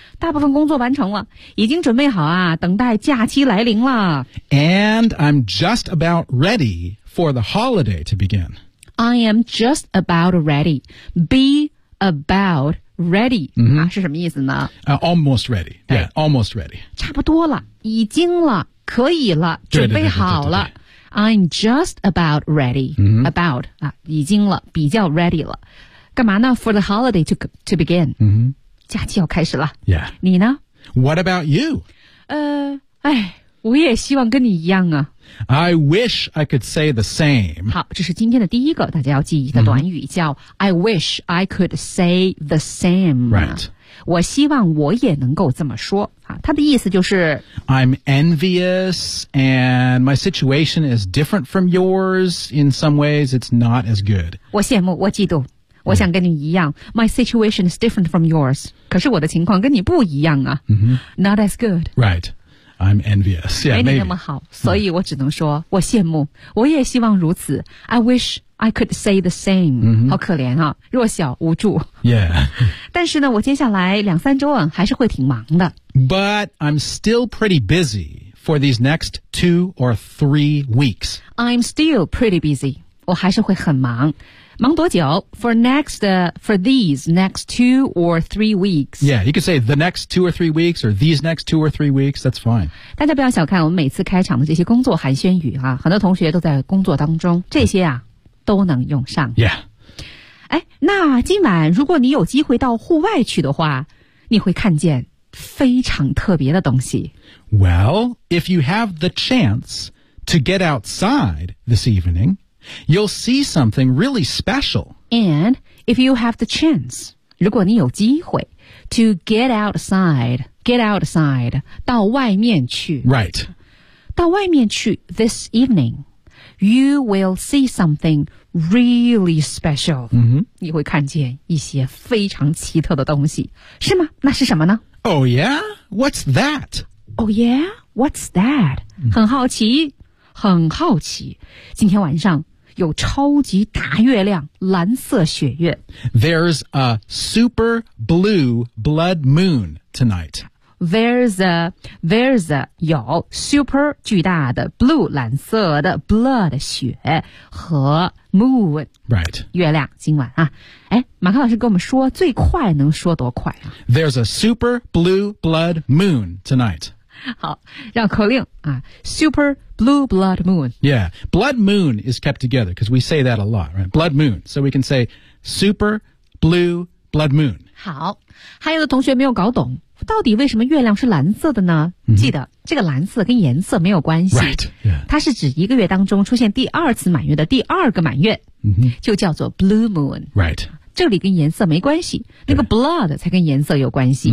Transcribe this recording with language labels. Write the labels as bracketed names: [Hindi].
[Chinese] 大部分工作完成了，已经准备好啊，等待假期来临了。 [English] And I'm just about ready for the holiday to begin. I am just about ready. Be about ready、 mm-hmm. [Chinese] 啊、是什么意思呢、 [English] Almost ready. Yeah, almost ready. [Chinese] 差不多了，已经了，可以了，准备好了。 [English] I'm just about ready.、 Mm-hmm. About [Chinese] 啊，已经了，比较 [English] ready [Chinese] 了。干嘛呢 [English] ？For the holiday to begin.、 Mm-hmm. [Chinese] 假期要开始了 [English] Yeah [Chinese] 你呢 [English] What about you? [Chinese] 哎我也希望跟你一样啊 [English] I wish I could say the same [Chinese] 好这是今天的第一个大家要记忆的短语、mm-hmm. [English] 叫 I wish I could say the same Right [Chinese] 我希望我也能够这么说他的意思就是 [English] I'm envious and my situation is different from yours In some ways it's not as good [Chinese] 我羡慕我嫉妒我想跟你一样 [English] My situation is different from yours [Chinese] 可是我的情况跟你不一样啊、 mm-hmm. [English] Not as good Right I'm envious yeah, [Chinese] 没你那么好、 [English] maybe. [Chinese] 所以我只能说我羡慕我也希望如此 [English] I wish I could say the same、 mm-hmm. [Chinese] 好可怜啊弱小无助 [English] Yeah [Chinese] 但是呢我接下来两三周啊还是会挺忙的 [English] But I'm still pretty busy for these next 2 or 3 weeks I'm still pretty busy [Chinese] 我还是会很忙忙多久 [English] for these next 2 or 3 weeks. Yeah, you could say the next 2 or 3 weeks or these next 2 or 3 weeks, that's fine. [Chinese] 大家不要小看我们每次开场的这些工作寒暄语啊很多同学都在工作当中这些啊都能用上。 [English] Yeah. [Chinese] 哎那今晚如果你有机会到户外去的话你会看见非常特别的东西。 [English] Well, if you have the chance to get outside this evening,You'll see something really special. And if you have the chance, [Chinese] 如果你有机会 [English] to get outside, [Chinese] 到外面去 [English] Right. [Chinese] 到外面去 [English] this evening, you will see something really special.、 Mm-hmm. [Chinese] 你会看见一些非常奇特的东西。是吗？那是什么呢？ [English] Oh yeah? What's that? Oh yeah? What's that?、Mm-hmm. [Chinese] 很好奇。今天晚上有超级大月亮蓝色血月 [English] There's a super blue blood moon tonight There's a 有 super [Chinese] 巨大的 [English] blue [Chinese] 蓝色的 [English] blood [Chinese] 血和 [English] moon Right [Chinese] 月亮今晚啊哎，马克老师跟我们说最快能说多快啊 [English] There's a super blue blood moon tonight [Chinese] 好绕口令啊 [English] superBlue blood moon. Yeah. Blood moon is kept together because we say that a lot, right? Blood moon. So we can say super blue blood moon. [Chinese] 好。还有的同学没有搞懂到底为什么月亮是蓝色的呢、 mm-hmm. 记得这个蓝色跟颜色没有关系。 [English] Right.、Yeah. [Chinese] 它是指一个月当中出现第二次满月的第二个满月、 mm-hmm. 就叫做 blue moon. [English] Right. [Chinese] 这里跟颜色没关系，那个 blood 才跟颜色有关系、